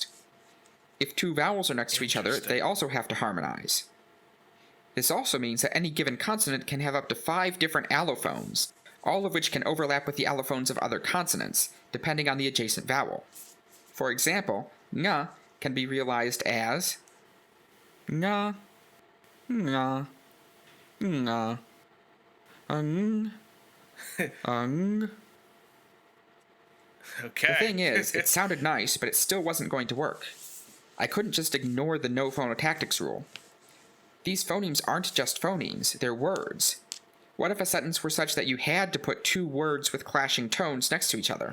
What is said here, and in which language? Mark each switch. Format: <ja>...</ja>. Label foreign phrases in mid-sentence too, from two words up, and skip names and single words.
<en>If 2 vowels are next to each other, they also have to harmonize. This also means that any given consonant can have up to 5 different allophones, all of which can overlap with the allophones of other consonants, depending on the adjacent vowel. For example, nga can be realized as nga, nga, nga, ang. Okay. The thing is, it sounded nice, but it still wasn't going to work. I couldn't just ignore the no phonotactics rule. These phonemes aren't just phonemes, they're words. What if a sentence were such that you had to put 2 words with clashing tones next to each other?</en>